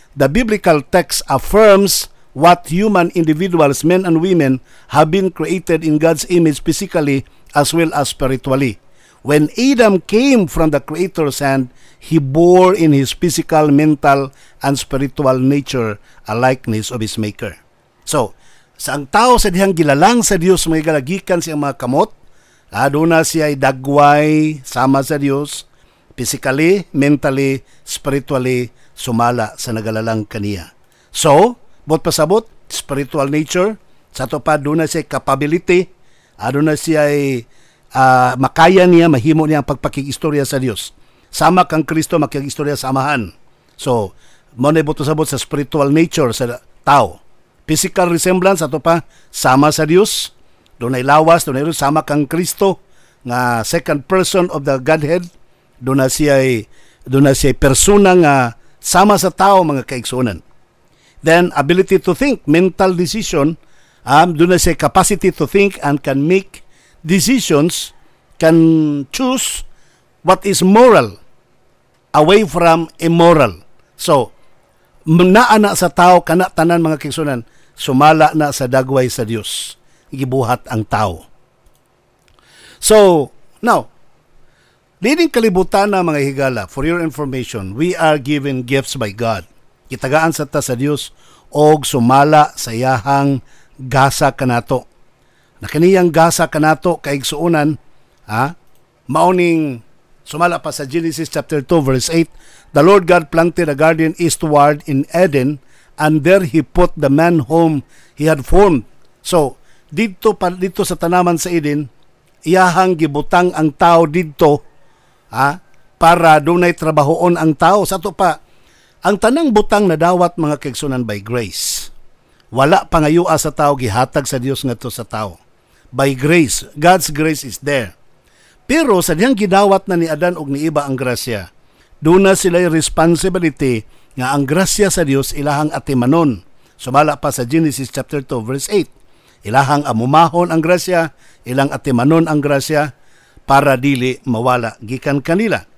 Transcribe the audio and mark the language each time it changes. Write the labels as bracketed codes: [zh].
[en] The biblical text affirms what human individuals, men and women, have been created in God's image physically as well as spiritually. When Adam came from the Creator's hand, he bore in his physical, mental, and spiritual nature a likeness of his Maker. [ceb] So, sa ang tao sa dihang gilalang sa Dios, may galagikan siyang mga kamot, doon na siya ay dagway, sama sa Dios, [en] physically, mentally, spiritually, [ceb] sumala sa nagalalang kaniya. So, bot pasabot, [en] spiritual nature, [ceb] sa to pa doon na siya capability, doon na siya ay makaya niya, mahimo niya ang pagpakikistorya sa Dios. Sama kang Kristo, makikistorya samahan. So, mo na bot pasabot sa spiritual nature sa tao. Physical resemblance, ato pa, sama sa Dios, doon ay lawas, doon ay sama kang Kristo, nga [en] second person of the Godhead, [ceb] doon na siya persona nga sama sa tao, mga kaigsunan. [en] Then, ability to think, mental decision, [ceb] doon na siya [en] capacity to think and can make decisions, can choose what is moral away from immoral. [ceb] So, naana sa tao, kana tanan mga kaigsunan, sumala na sa dagway sa Dios. Gibuhat ang tao. [en] So, now, leading kalibutan na mga higala, for your information, we are given gifts by God. [ceb] Kitagaan sa ta sa Dios og sumala sa iyahang gasa kanato. Na kaniyang gasa kanato kaigsuonan, mauning sumala pa sa Genesis [en] chapter 2 verse 8, the Lord God planted a garden eastward in Eden, and there He put the man whom He had formed. [ceb] So, dito sa tanaman sa Eden, iyahang gibutang ang tao dito, para dunay trabahoon ang tao. Sa to pa, ang tanang butang na dawat mga kaigsunan [en] by grace. [ceb] Wala pangayua sa tao, gihatag sa Dios ngadto sa tao. [en] By grace, God's grace is there. [ceb] Pero sa diyang gidawat na ni Adan og ni Eva ang grasya, doon na sila'y responsibility nga ang grasya sa Dios ilahang atimanon. Sumala pa sa Genesis chapter 2 verse 8. Ilahang amumahon ang grasya, ilang atimanon ang grasya para dili mawala gikan kanila.